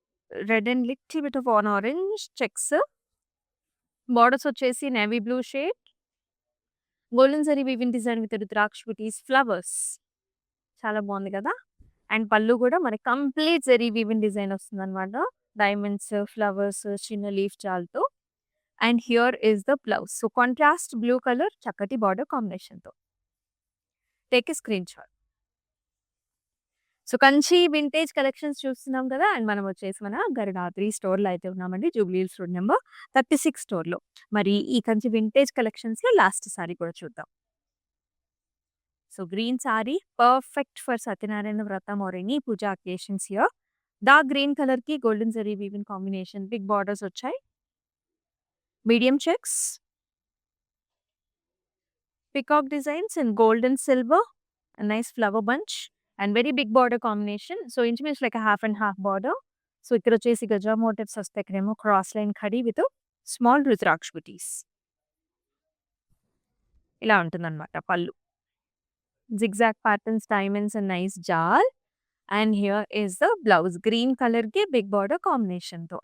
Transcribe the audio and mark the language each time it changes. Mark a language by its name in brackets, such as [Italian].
[English] Red and little bit of on orange checks. Borders వచ్చేసి navy blue shade. Golden zari weaving design with rudraksha butis, flowers. [Telugu] చాలా బాగుంది కదా! And పల్లు కూడా మనకి కంప్లీట్ జరీ వీవింగ్ డిజైన్ వస్తుందన్నమాట. [English] Diamonds, flowers, చిన్న leaf జాల్‌తో. And here is the blouse. So, contrast blue colour చక్కటి border కాంబినేషన్‌తో. Take a screen shot. [Telugu] So, Kanchi vintage collections చూస్తున్నాం కదా! అండ్ మనం వచ్చేసి మన గరుడాద్రి స్టోర్‌లో అయితే ఉన్నామండి. జూబ్లీ హిల్స్ రోడ్ నంబర్ 36 స్టోర్‌లో. మరి ఈ కంచి వింటేజ్ కలెక్షన్స్‌లో లాస్ట్ సారీ కూడా చూద్దాం. [English] So, green sari perfect for Satyanarayana Vratam or any puja occasions here. Dark green కలర్‌కి golden zari weaving combination. Big borders వచ్చాయి. Medium checks. Peacock designs in gold and silver. A nice flower bunch and very big border combination. So, inch like a half and half border. So, ఇక్కడ వచ్చేసి gaja motifs వస్తాయి. ఇక్కడేమో cross line khadi with small rudraksha butis. [Telugu] ఇలా ఉంటుందన్నమాట పల్లు. [English] Zigzag patterns, diamonds and nice jaal. And here is the blouse. Green కలర్‌కి big border కాంబినేషన్‌తో.